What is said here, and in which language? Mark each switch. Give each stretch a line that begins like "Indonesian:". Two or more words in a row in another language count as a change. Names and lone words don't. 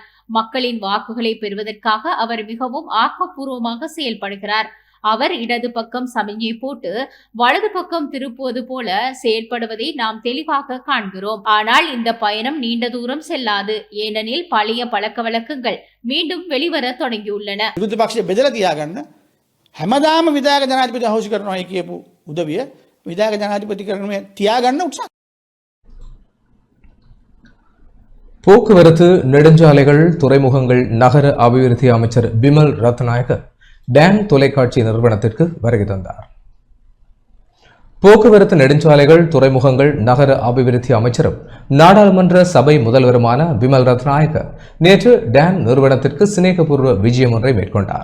Tamil: மக்களின் வாக்குகளை பெறுவதற்காக அவர் மிகவும் ஆக்கப்பூர்வமாக செயல்படுகிறார். அவர் இடது பக்கம் சமிஞ்சை போட்டு வலது பக்கம் திருப்புவது போல செயல்படுவதை நாம் தெளிவாக காண்கிறோம். ஆனால் இந்த பயணம் நீண்ட தூரம் செல்லாது. ஏனெனில் பழைய பழக்க வழக்கங்கள் மீண்டும் வெளிவர தொடங்கியுள்ளன.
Sinhala: විරුද්ධ පක්ෂය බෙදලා තියාගන්න හැමදාම විධායක ජනාධිපති අහෝසි කරනවා කියපු උදවිය විධායක ජනාධිපති කරන්නේ තියාගන්න උත්සාහ.
Tamil: போக்குவரத்து, நெடுஞ்சாலைகள், துறைமுகங்கள், நகர அபிவிருத்தி அமைச்சர் பிமல் ரத்நாயக்க டான் தொலைக்காட்சி நிறுவனத்திற்கு வருகை தந்தார். போக்குவரத்து, நெடுஞ்சாலைகள், துறைமுகங்கள், நகர அபிவிருத்தி அமைச்சரும் நாடாளுமன்ற சபை முதல்வருமான பிமல் ரத்நாயக்க நேற்று டான் நிறுவனத்திற்கு சிநேகபூர்வ விஜயம் ஒன்றை மேற்கொண்டார்.